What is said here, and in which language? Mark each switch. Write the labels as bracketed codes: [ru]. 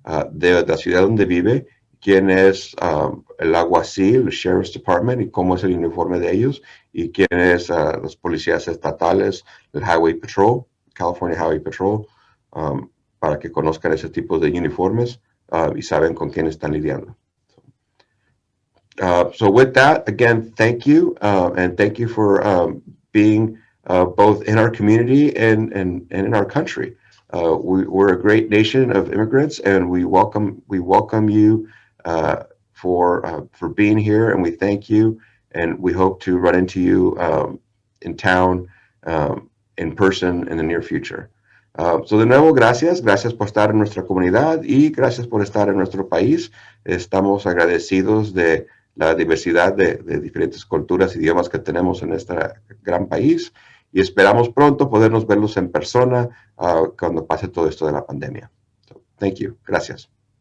[es] de la ciudad donde vive, quién es el alguacil, el Sheriff's Department, y cómo es el uniforme de ellos, y quién es los policías estatales, el Highway Patrol, California Highway Patrol, para que conozcan ese tipo de uniformes y saben con quién están lidiando. [en] So with that, again, thank you, and thank you for being both in our community and in our country. We're a great nation of immigrants, and we welcome you for being here, and we thank you, and we hope to run into you in town in person in the near future. [es] De nuevo, gracias por estar en nuestra comunidad y gracias por estar en nuestro país. Estamos agradecidos de la diversidad de diferentes culturas y idiomas que tenemos en este gran país y esperamos pronto podernos verlos en persona cuando pase todo esto de la pandemia. [en] Thank you. [es] Gracias.